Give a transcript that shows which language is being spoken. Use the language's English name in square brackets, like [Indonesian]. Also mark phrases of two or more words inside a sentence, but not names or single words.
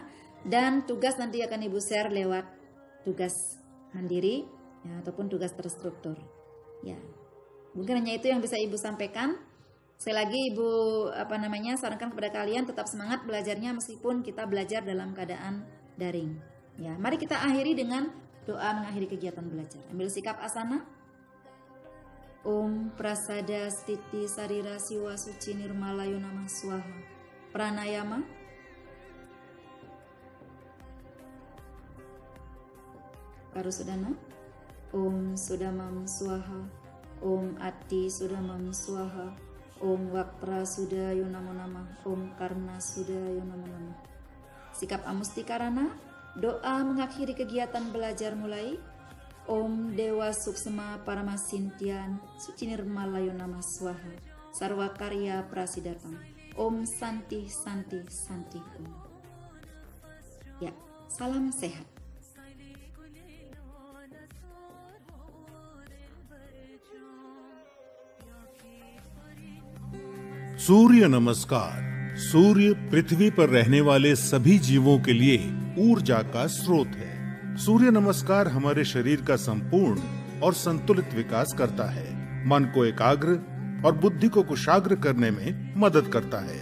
[Indonesian] Dan tugas nanti akan Ibu share lewat tugas mandiri, ya, ataupun tugas terstruktur. Ya, mungkin hanya itu yang bisa Ibu sampaikan. Sekali lagi Ibu sarankan kepada kalian tetap semangat belajarnya meskipun kita belajar dalam keadaan daring. Ya, mari kita akhiri dengan doa mengakhiri kegiatan belajar. Ambil sikap asana. [Sanskrit] ॐ प्रसाद स्थिति शरीर शिव शुचि निर्मलाय नमः स्वाहा. प्राणायाम। करशोधन. ॐ शुद्धम् स्वाहा। ॐ अति शुद्धम् स्वाहा. ॐ वक्त्र शुद्धाय नमो नमः। ॐ कर्ण शुद्धाय नमो नमः. [Indonesian] Sikap amustikarana. Doa mengakhiri kegiatan belajar mulai. [Sanskrit] ॐ देव सूक्ष्म परमाचिन्त्याय शुचि निर्मलाय नमः स्वाहा सर्व कार्य प्रसिद्धान्तम्. ॐ शान्तिः शान्तिः शान्तिः ॐ. [Indonesian] Ya, salam sehat. [Hindi] सूर्य नमस्कार। सूर्य पृथ्वी पर रहने वाले सभी जीवों के लिए ऊर्जा का स्रोत है। सूर्य नमस्कार हमारे शरीर का संपूर्ण और संतुलित विकास करता है, मन को एकाग्र और बुद्धि को कुशाग्र करने में मदद करता है।